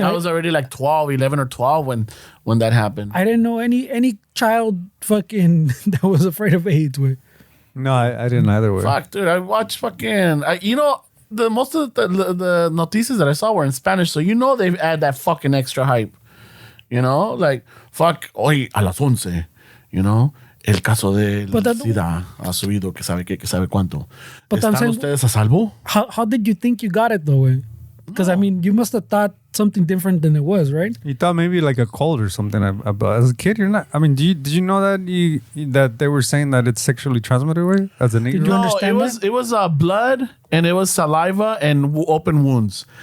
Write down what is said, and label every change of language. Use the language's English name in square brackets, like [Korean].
[English] I was already like 12, 11 or 12 when that happened. I didn't know any child fucking that was afraid of AIDS. Way. No, I didn't either way. Fuck, dude, I watched fucking. Most of the noticias that I saw were in Spanish, so they've add that fucking extra hype. [Spanish] Like fuck, hoy a las 11, el caso de SIDA ha subido, que sabe qué, que sabe cuánto. ¿Están ustedes a salvo? [English] How did you think you got it though? Way? Because I mean, you must have thought something different than it was, right? You thought maybe like a cold or something. As a kid, you're not. I mean, did you know that that they were saying that it's sexually transmitted way as an 8-year-old? you understand it was blood, and it was saliva and open wounds.